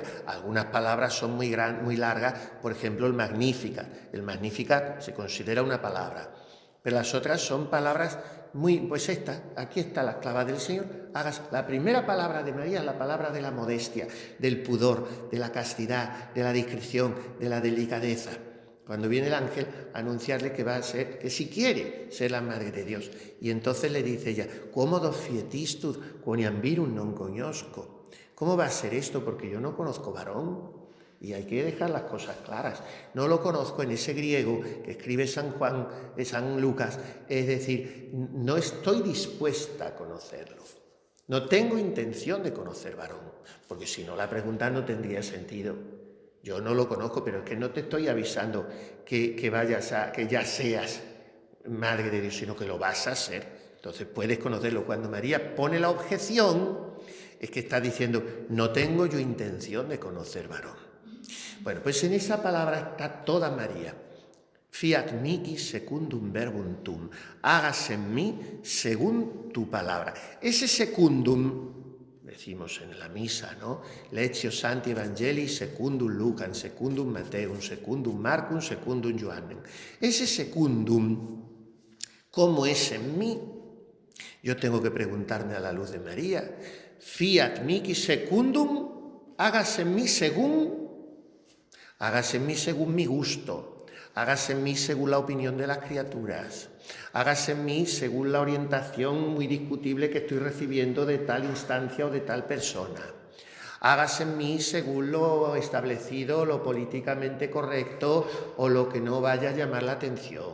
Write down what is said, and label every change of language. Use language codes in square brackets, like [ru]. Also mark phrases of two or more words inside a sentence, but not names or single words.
[es] Algunas palabras son muy largas, por ejemplo el Magnificat se considera una palabra, pero las otras son palabras pues aquí está la clava del Señor. La primera palabra de María es la palabra de la modestia, del pudor, de la castidad, de la discreción, de la delicadeza. Cuando viene el ángel a anunciarle que si quiere ser la madre de Dios. Y entonces le dice ella, [la] «Cómodo fietistud, quoniam virum non conosco». [es] ¿Cómo va a ser esto? Porque yo no conozco varón. Y hay que dejar las cosas claras. No lo conozco en ese griego que escribe San Lucas, es decir, no estoy dispuesta a conocerlo. No tengo intención de conocer varón, porque si no la pregunta no tendría sentido. Yo no lo conozco, pero es que no te estoy avisando que ya seas madre de Dios, sino que lo vas a ser. Entonces puedes conocerlo. Cuando María pone la objeción, es que está diciendo, no tengo yo intención de conocer varón. Bueno, pues en esa palabra está toda María. [la] Fiat mihi secundum verbum tuum. [es] Hágase en mí según tu palabra. Ese secundum, decimos en la misa, ¿no? [la] Lectio Sancti Evangelii secundum Lucam, secundum Mateum, secundum Marcum, secundum Johannem. [es] Ese secundum, ¿cómo es en mí? Yo tengo que preguntarme a la luz de María. [la] Fiat mihi secundum, [es] hágase en mí según mi gusto, hágase en mí según la opinión de las criaturas, hágase en mí según la orientación muy discutible que estoy recibiendo de tal instancia o de tal persona, hágase en mí según lo establecido, lo políticamente correcto o lo que no vaya a llamar la atención.